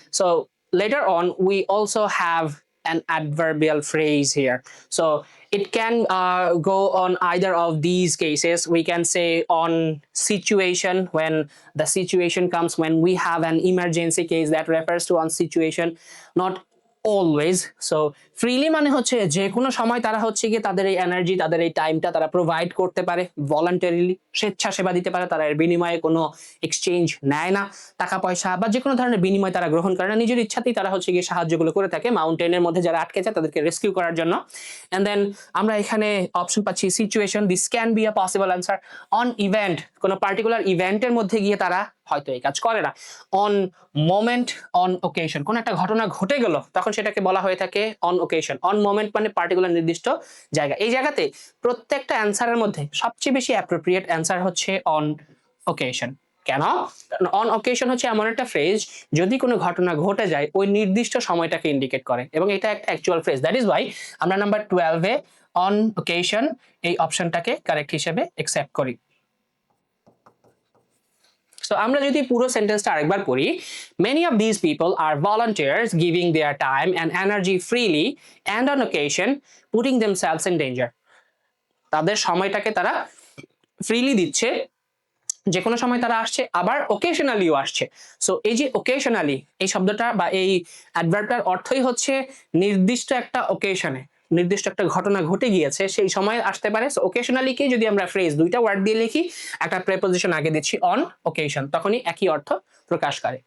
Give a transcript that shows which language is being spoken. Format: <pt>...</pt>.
<en>So later on, we also have an adverbial phrase here. So it can go on either of these cases. We can say on situation, when the situation comes when we have an emergency case that refers to on situation, not always.</en> <bn>So freely মানে হচ্ছে যে কোনো সময় তারা হচ্ছে গিয়ে তাদের এই এনার্জি, তাদের এই টাইমটা তারা প্রোভাইড করতে পারে, ভলান্টারিলি স্বেচ্ছাসেবা দিতে পারে, তারা এর বিনিময়ে কোনো এক্সচেঞ্জ নেয় না, টাকা পয়সা বা যে কোনো ধরনের বিনিময় তারা গ্রহণ করে না, নিজের ইচ্ছাতেই তারা হচ্ছে গিয়ে সাহায্যগুলো করে থাকে মাউন্টেনের মধ্যে যারা আটকে যায় তাদেরকে রেস্কিউ করার জন্য।</bn> <en>And then আমরা এখানে option পাচ্ছি situation, this can be a possible answer.</en> <bn>On event, কোনো পার্টিকুলার ইভেন্টের মধ্যে গিয়ে তারা হয়তো এই কাজ করে না। অন মোমেন্ট, অন ওকেশন, কোন একটা ঘটনা ঘটে গেল তখন সেটাকে বলা হয়ে থাকে অন ওকেশন। অন মোমেন্ট মানে পার্টিকুলার নির্দিষ্ট জায়গা। এই জায়গাতে প্রত্যেকটা অ্যান্সারের মধ্যে সবচেয়ে বেশি অ্যাপ্রোপ্রিয়েট অ্যান্সার হচ্ছে অন ওকেশন। কেন? অন ওকেশন হচ্ছে এমন একটা ফ্রেজ, যদি কোনো ঘটনা ঘটে যায় ওই নির্দিষ্ট সময়টাকে ইন্ডিকেট করে, এবং এটা একটা actual phrase. That is Y আমরা নাম্বার 12 এ অন ওকেশন এই অপশনটাকে কারেক্ট হিসেবে অ্যাকসেপ্ট করি।</bn> <en>So আমরা যদি পুরো সেন্টেন্সটা আরেকবার পড়ি, many of these people are volunteers giving their time and energy freely and on occasion putting themselves in danger.</en> <bn>তাদের সময়টাকে তারা ফ্রিলি দিচ্ছে, যে কোনো সময় তারা আসছে, আবার ওকেশনালিও আসছে। সো এই যে ওকেশনালি এই শব্দটা বা এই অ্যাডভার্বটার অর্থই হচ্ছে নির্দিষ্ট একটা ওকেশনে, নির্দিষ্ট একটা ঘটনা ঘটে গিয়েছে সেই সময় আসতে পারে। সো অকেশনালি কে যদি আমরা ফ্রেজ দুইটা ওয়ার্ড দিয়ে লিখি, একটা প্রেপোজিশন আগে দিচ্ছি অন অকেশন, তখনই একই অর্থ প্রকাশ করে।</bn>